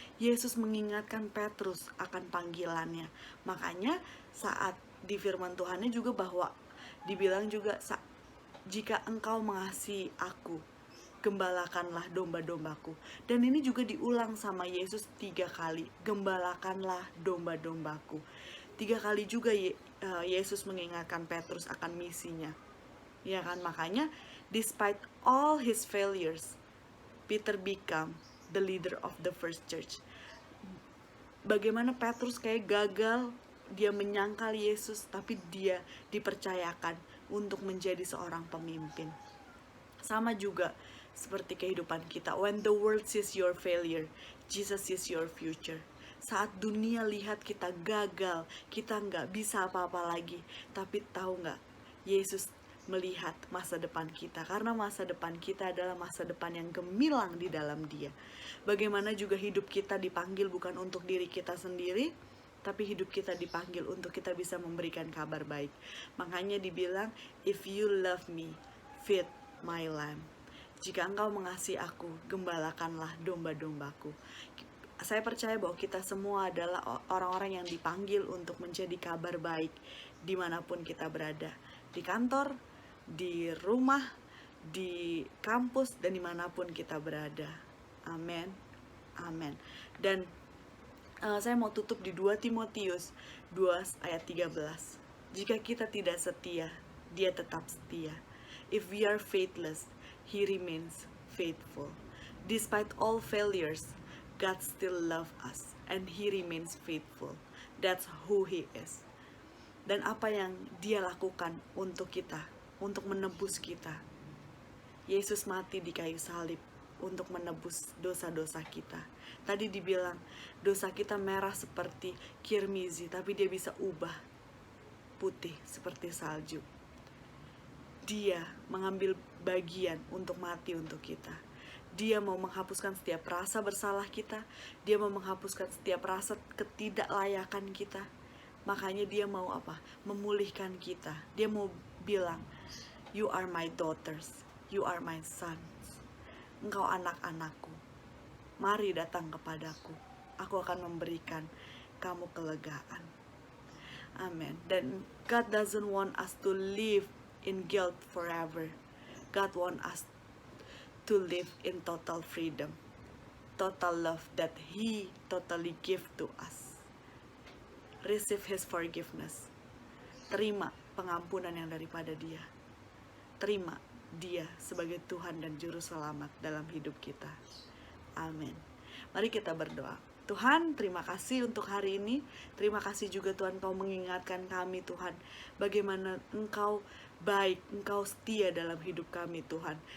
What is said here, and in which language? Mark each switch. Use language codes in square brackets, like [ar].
[id] Yesus mengingatkan Petrus akan panggilannya. Makanya saat di firman Tuhannya juga bahwa dibilang juga, jika engkau mengasihi aku, gembalakanlah domba-dombaku. Dan ini juga diulang sama Yesus 3 kali, gembalakanlah domba-dombaku. 3 kali juga Yesus mengingatkan Petrus akan misinya. [en] Ya kan, makanya despite all his failures, Peter become the leader of the first church. [id] Bagaimana Petrus kayak gagal, dia menyangkal Yesus, tapi dia dipercayakan untuk menjadi seorang pemimpin. Sama juga seperti kehidupan kita. [en] When the world sees your failure, Jesus sees your future. [id] Saat dunia lihat kita gagal, kita nggak bisa apa-apa lagi, tapi tahu nggak, Yesus melihat masa depan kita, karena masa depan kita adalah masa depan yang gemilang di dalam Dia. Bagaimana juga hidup kita dipanggil bukan untuk diri kita sendiri, tapi hidup kita dipanggil untuk kita bisa memberikan kabar baik. [en] Makanya dibilang, if you love me, feed my lamb. [id] Jika engkau mengasihi aku, gembalakanlah domba-dombaku. Saya percaya bahwa kita semua adalah orang-orang yang dipanggil untuk menjadi kabar baik dimanapun kita berada. Di kantor, di rumah, di kampus, dan dimanapun kita berada. Amin. Amin. Dan saya mau tutup di 2 Timotius 2 ayat 13. Jika kita tidak setia, Dia tetap setia. [en] If we are faithless, He remains faithful. Despite all failures, God still loves us and He remains faithful. [id] That's who He is. Dan apa yang Dia lakukan untuk kita, untuk menebus kita. Yesus mati di kayu salib untuk menebus dosa-dosa kita. Tadi dibilang dosa kita merah seperti kirmizi, tapi Dia bisa ubah putih seperti salju. Dia mengambil bagian untuk mati untuk kita. Dia mau menghapuskan setiap rasa bersalah kita. Dia mau menghapuskan setiap rasa ketidaklayakan kita. Makanya Dia mau apa? Memulihkan kita. [en] Dia mau bilang, you are my daughters, you are my sons. [id] Engkau anak-anakku, mari datang kepadaku, aku akan memberikan kamu kelegaan. Amin. [en] Dan God doesn't want us to live in guilt forever. God wants us to live in total freedom, total love that He totally give to us. Receive His forgiveness. [id] Terima pengampunan yang daripada Dia. Terima Dia sebagai Tuhan dan Juru Selamat dalam hidup kita. Amin. Mari kita berdoa. Tuhan, terima kasih untuk hari ini. Terima kasih juga Tuhan, Kau mengingatkan kami Tuhan, bagaimana Engkau baik, Engkau setia dalam hidup kami Tuhan.